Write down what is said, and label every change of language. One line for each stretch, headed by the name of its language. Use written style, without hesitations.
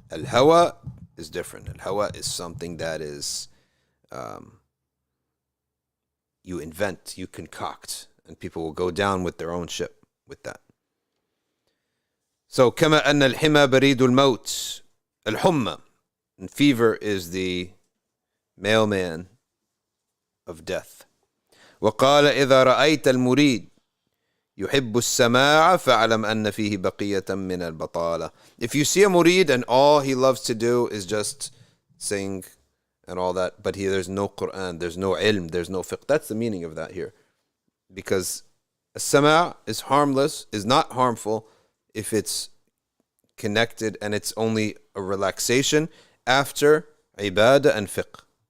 English: Al-hawa is different. Al-hawa is something that is you invent, you concoct, and people will go down with their own ship with that. So,
Arabic: كما أن الحمى بريد الموت,
English: الحمى, and fever is the mailman of death.
Arabic: وقال إذا رأيت المريد يحب السماع فاعلم أن فيه بقية من البطالة.
English: If you see a murid and all he loves to do is just sing and all that, but there's no Quran, there's no ilm, there's no fiqh. That's the meaning of that here. Because as-sama' is harmless, is not harmful if it's connected and it's only a relaxation after ibadah and fiqh.